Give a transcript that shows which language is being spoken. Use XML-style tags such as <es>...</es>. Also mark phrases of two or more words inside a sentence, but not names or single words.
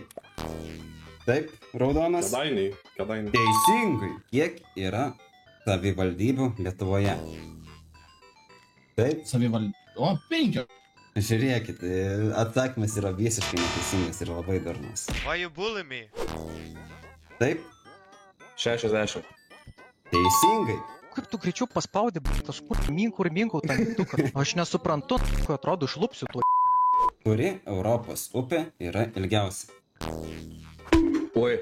<lt>Taip, Raudonas. Kėdainiai. Teisingai. Kiek yra savivaldybių Lietuvoje? Taip. O, 5. Žiūrėkit, atsakymas yra visiškai neteisingas ir labai darnus.</lt> <en>Why you bully me?</en> <lt>Taip. 60. Teisingai. kaip tu greičiau paspaudė, kažkur minkau tą mygtuką. Aš nesuprantu, kai atrodo išlupsiu tuo. Kuri Europos upė yra ilgiausia? Oi,</lt>